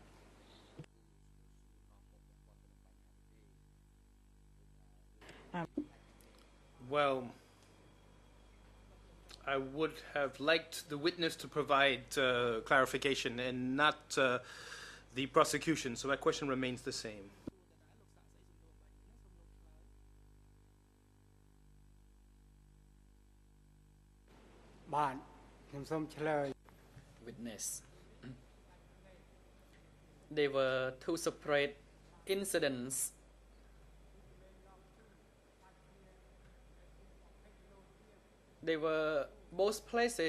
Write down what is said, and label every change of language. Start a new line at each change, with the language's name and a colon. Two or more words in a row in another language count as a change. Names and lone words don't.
English: Well, I would have liked the witness to provide clarification and not the prosecution, so my question remains the same.
Khmer: Bạn ខ្ញុំសូមឆ្លើយ
English: Witness. They were two separate incidents. They were both places